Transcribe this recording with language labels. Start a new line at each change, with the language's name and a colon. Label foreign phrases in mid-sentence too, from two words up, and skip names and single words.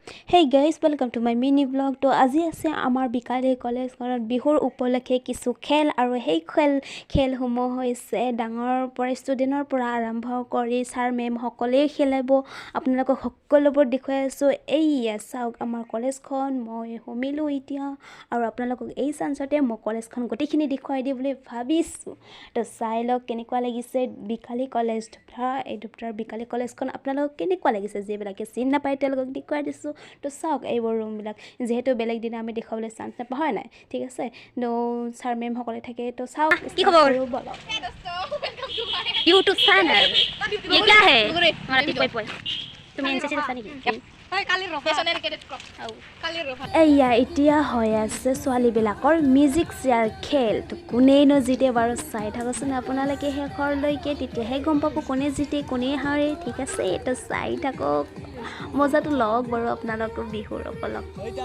English: Hey guys, welcome to my mini vlog.
Assamese: To আজি আছে আমাৰ বিকালী কলেজখনত বিহুৰ উপলক্ষে কিছু খেল আৰু সেই খেলসমূহ হৈছে ডাঙৰ পৰা ষ্টুডেণ্টৰ পৰা আৰম্ভ কৰি
English: sir ma'am
Assamese: সকলোৱে খেলাব আপোনালোকক সকলোবোৰ দেখুৱাই আছোঁ এইয়া চাওক আমাৰ কলেজখন মই হোমিলো এতিয়া আৰু আপোনালোকক এই চান্সতে মই কলেজখন গোটেইখিনি দেখুৱাই দিম বুলি ভাবিছোঁ তো চাই লওক কেনেকুৱা লাগিছে বিকালী কলেজ এই দুটাৰ বিকালী কলেজখন আপোনালোকক কেনেকুৱা লাগিছে যিবিলাকে চিন নাপায় তেওঁলোকক দেখুৱাই দিছোঁ তো চাওক এইবোৰ ৰুমবিলাক যিহেতু বেলেগ দিনা আমি দেখাবলৈ চান্স নাপাওঁ হয় নাই ঠিক আছে তো
English: sir ma'am
Assamese: সকলে থাকে তো চাওক কি খবৰ বলক
Hindi: YouTube चैनल ये क्या है हमारा
English: tip point
Assamese: তুমি এনসিসি আছা নেকি এয়া এতিয়া হৈ আছে ছোৱালীবিলাকৰ
English: music chair
Assamese: খেল তো কোনেনো জিতে বাৰু চাই থাককচোন আপোনালোকে শেষৰলৈকে তেতিয়াহে গম পাব কোনে জিতে কোনে হাৰে ঠিক আছে তো চাই থাকক মজাটো লওক বাৰু আপোনালোকৰ বিহুৰ উপলক্ষে